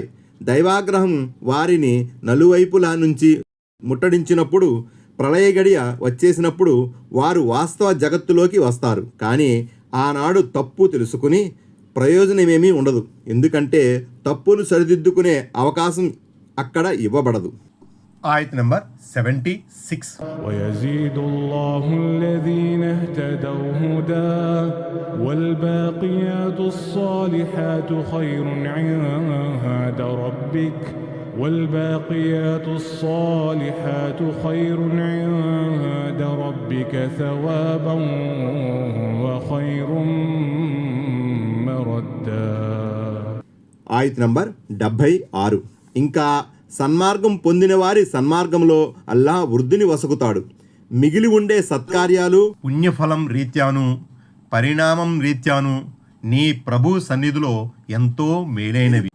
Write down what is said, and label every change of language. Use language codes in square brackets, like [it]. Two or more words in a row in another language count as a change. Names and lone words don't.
[te] దైవాగ్రహం వారిని నలువైపులా నుంచి ముట్టడించినప్పుడు, ప్రళయ గడియ వచ్చేసినప్పుడు వారు వాస్తవ జగత్తులోకి వస్తారు. కానీ ఆనాడు తప్పు తెలుసుకుని ప్రయోజనమేమీ ఉండదు. ఎందుకంటే తప్పును సరిదిద్దుకునే అవకాశం అక్కడ ఇవ్వబడదు. ఆయత్ నంబర్ 76. [ar] ويزيد الله الذين اهتدوا هدى والباقيات الصالحات خير عند ربك والباقيات الصالحات خير عند ربك ثوابا وخير مردا. [te] ఆయత్ నంబర్ 76. ఇంకా సన్మార్గం పొందిన వారి సన్మార్గంలో అల్లా వృద్ధిని వసగుతాడు. మిగిలి ఉండే సత్కార్యాలు పుణ్యఫలం రీత్యాను, పరిణామం రీత్యాను నీ ప్రభు సన్నిధిలో ఎంతో మేలైనవి.